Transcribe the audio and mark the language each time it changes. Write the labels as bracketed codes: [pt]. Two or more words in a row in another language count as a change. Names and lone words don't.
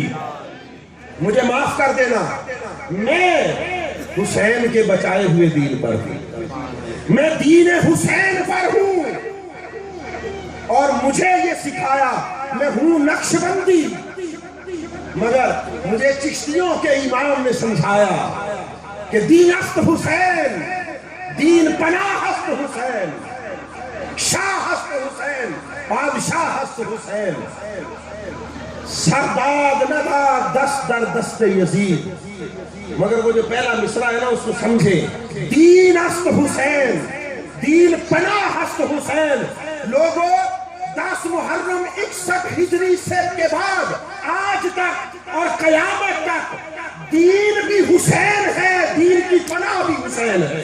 [ur] مجھے معاف کر دینا، میں حسین کے بچائے ہوئے دین پر ہوں، میں دین حسین پر ہوں، اور مجھے یہ سکھایا، میں ہوں نقش بندی، مگر مجھے چشتیوں کے امام نے سمجھایا کہ [fa] دین است حسین، دین پناہ است حسین، شاہ است حسین، بادشاہ است حسین، سرداد نداد دست در دست یزید۔ [ur] مگر وہ جو پہلا مصرع ہے نا اس کو سمجھے، [fa] دین است حسین، دین پناہ است حسین۔ [ur] لوگوں 10 محرم 61 ہجری سے کے بعد آج تک اور قیامت تک دین بھی حسین ہے، دین کی پناہ بھی حسین ہے۔